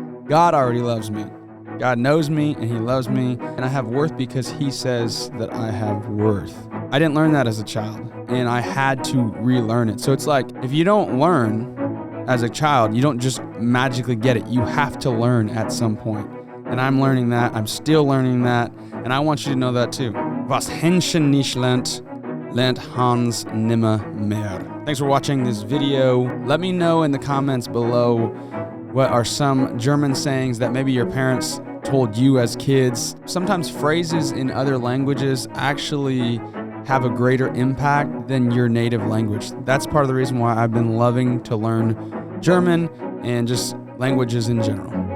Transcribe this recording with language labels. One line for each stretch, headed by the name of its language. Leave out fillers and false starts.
English: God already loves me. God knows me and he loves me, and I have worth because he says that I have worth. I didn't learn that as a child, and I had to relearn it. So it's like, if you don't learn as a child, you don't just magically get it. You have to learn at some point. And I'm learning that, I'm still learning that, and I want you to know that too.
German: Was Hähnchen nicht lernt, lernt Hans nimmer mehr.
English: Thanks for watching this video. Let me know in the comments below what are some German sayings that maybe your parents told you as kids. Sometimes phrases in other languages actually have a greater impact than your native language. That's part of the reason why I've been loving to learn German and just languages in general.